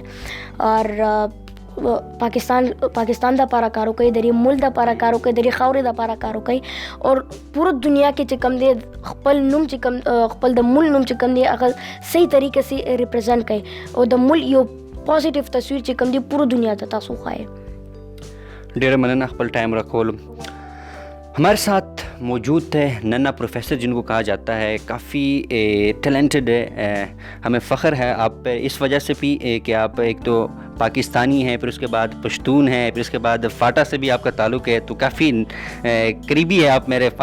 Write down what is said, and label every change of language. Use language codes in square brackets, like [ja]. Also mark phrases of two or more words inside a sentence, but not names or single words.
[ps] اور پاکستان دا پارا کارو کوي، د دې ملک دا پارا کارو کوي، د دې خاورې دا پارا کارو کوي، اور پوره دنیا کې چې کوم دی خپل نوم چې کوم، خپل د ملک نوم چې کوم دی هغه صحیح طریقې سي ریپرزینټ کوي، او د ملک یو پازیټیو تصویر چې کوم دی پوره دنیا ته تاسو ښایي. ډېره مننه خپل ټایم راکولو. [ur] ہمارے ساتھ موجود تھے ننا پروفیسر، جن کو کہا جاتا ہے کافی ٹیلنٹڈ ہے. ہمیں فخر ہے آپ پہ اس وجہ سے بھی کہ آپ ایک تو پاکستانی ہیں، پھر اس کے بعد پشتون ہیں، پھر اس کے بعد فاٹا سے بھی آپ کا تعلق ہے، تو کافی قریبی ہے آپ میرے.